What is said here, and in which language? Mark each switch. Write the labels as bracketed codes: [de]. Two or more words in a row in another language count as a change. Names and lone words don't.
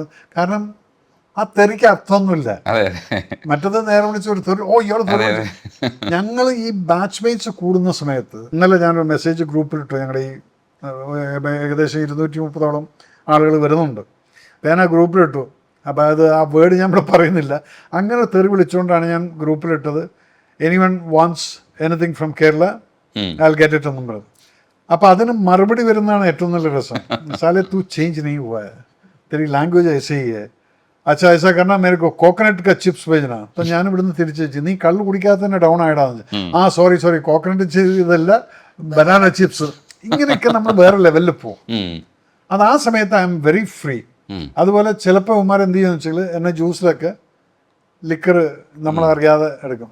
[ml] കാരണം ആ തെറിക്ക് അർത്ഥമൊന്നുമില്ല. മറ്റത് നേരെ വിളിച്ച് ഒരു തെറി, ഇയാൾ തെറി. ഞങ്ങൾ ഈ [en] batch mates [ml] കൂടുന്ന സമയത്ത്, ഇന്നലെ ഞാനൊരു മെസ്സേജ് ഗ്രൂപ്പിലിട്ടു. ഞങ്ങളുടെ ഈ ഏകദേശം 230ഓളം ആളുകൾ വരുന്നുണ്ട്. അപ്പോൾ ഞാൻ ആ ഗ്രൂപ്പിലിട്ടു. അപ്പോൾ അത് ആ വേർഡ് ഞാൻ ഇവിടെ പറയുന്നില്ല. അങ്ങനെ തെറി വിളിച്ചുകൊണ്ടാണ് ഞാൻ ഗ്രൂപ്പിലിട്ടത്. [en] anyone wants anything from Kerala I will get it [ml] എന്നും പറഞ്ഞു. അപ്പോൾ അതിന് മറുപടി വരുന്നതാണ് ഏറ്റവും നല്ല രസം. [hi] സാലെ तू चेंज नहीं हुआ है, तेरी लैंग्वेज ऐसे ही है, अच्छा ऐसा करना, मेरे को कोकोनट का चिप्स भेजना. [ml] तो ഞാൻ ഇവിടുന്ന് തിരിച്ചു വെച്ചു, നീ കള്ള് കുടിക്കാതെ തന്നെ ഡൗൺ ആയിടാന്ന്. ആ [en] sorry coconut [ml] ഇതല്ല, [en] banana chips. [ml] ഇങ്ങനെയൊക്കെ നമ്മൾ വേറെ ലെവലിൽ പോകും. അത് ആ സമയത്ത് [en] I am very free. [ml] അതുപോലെ ചിലപ്പോൾ ഉമ്മാർ എന്ത് ചെയ്യുമെന്ന് വെച്ചാൽ എന്നെ ജ്യൂസിലൊക്കെ ലിക്കർ നമ്മളറിയാതെ എടുക്കും.